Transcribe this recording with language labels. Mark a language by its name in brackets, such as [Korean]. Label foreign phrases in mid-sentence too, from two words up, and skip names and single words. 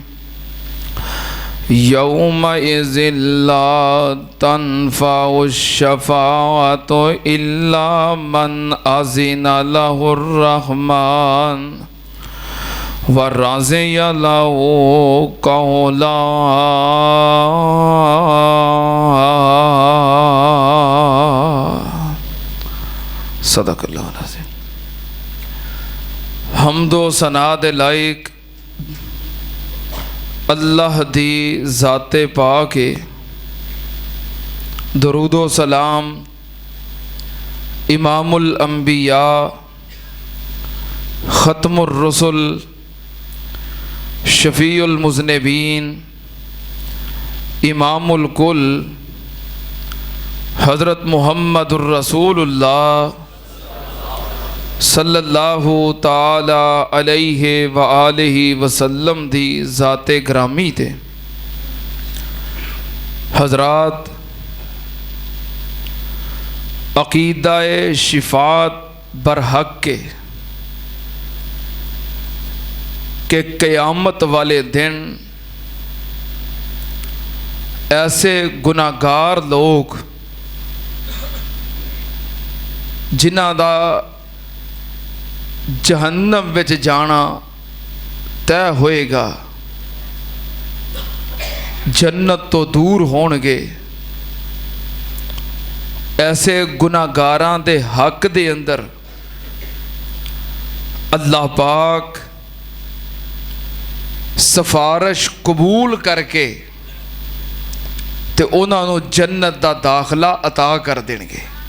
[Arabic] يومئذ لا تنفع الشفاعة إلا من أذن له الرحمن ورضي له قولا. صدق الله العظيم. [Punjabi] حمد و ثنا دے لائق اللہ دی ذاتِ پاک ہے درود و سلام [Arabic] إمام الأنبياء ختم الرسل شفيع المذنبين إمام الكل حضرت محمد رسول الله صلى الله تعالى عليه وآله وسلم [Punjabi] دی ذاتِ گرامی تھے. حضرات، عقیدۂ شفاعت برحق کہ قیامت والے دن ایسے گناہگار لوگ جنہاں دا جہنم وچ جانا طے ہوئےگا، جنت توں دور ہون گے، ایسے گناہگاراں دے حق دے اندر اللہ پاک سفارش قبول کر کے تے اوہناں نوں جنت دا داخلہ عطا کر دین گے.